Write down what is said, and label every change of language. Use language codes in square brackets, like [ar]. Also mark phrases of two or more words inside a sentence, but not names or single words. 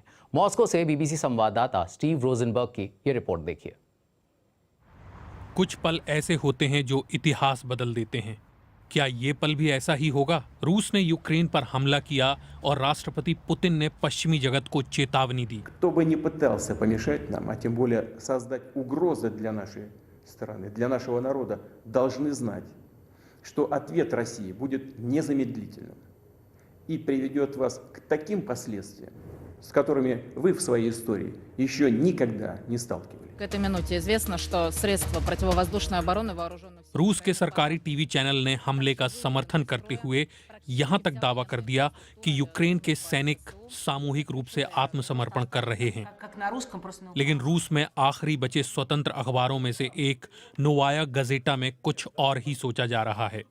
[hi] मॉस्को से बीबीसी संवाददाता स्टीव रोजनबर्ग की ये रिपोर्ट देखिए। कुछ पल ऐसे होते हैं जो इतिहास बदल देते हैं। क्या ये पल भी ऐसा ही होगा? रूस ने यूक्रेन पर हमला किया और राष्ट्रपति पुतिन ने पश्चिमी जगत को चेतावनी दी। [ru] Кто бы ни пытался помешать нам, а тем более создать угрозы для нашей страны, для нашего народа, должны знать, что ответ России будет незамедлительным и приведет вас к таким последствиям, с которыми вы в своей истории еще никогда не сталкивались. К этой минуте известно, что средства противовоздушной обороны вооруженных сил [hi] रूस के सरकारी टीवी चैनल ने हमले का समर्थन करते हुए यहां तक दावा कर दिया कि यूक्रेन के सैनिक सामूहिक रूप से आत्मसमर्पण कर रहे हैं। लेकिन रूस में आखिरी बचे स्वतंत्र अखबारों में से एक नोवाया गजेटा में कुछ और ही सोचा जा रहा है।